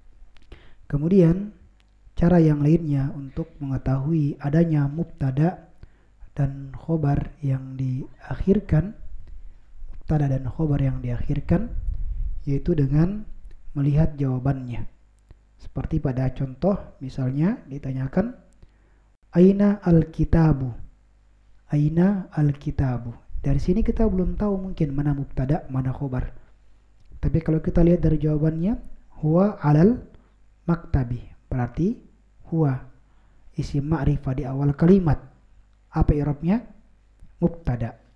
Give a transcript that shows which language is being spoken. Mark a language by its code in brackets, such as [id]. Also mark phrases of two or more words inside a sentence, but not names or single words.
[id] Kemudian cara yang lainnya untuk mengetahui adanya mubtada dan khobar yang diakhirkan, mubtada dan khobar yang diakhirkan, yaitu dengan melihat jawabannya. Seperti pada contoh, misalnya ditanyakan [ar] أين الكتاب. أين الكتاب. [id] Dari sini kita belum tahu mungkin mana mubtada, mana khobar. Tapi kalau kita lihat dari jawabannya, [ar] هو على المكتب. [id] Berarti huwa isim ma'rifah di awal kalimat. Apa i'rabnya? Mubtada.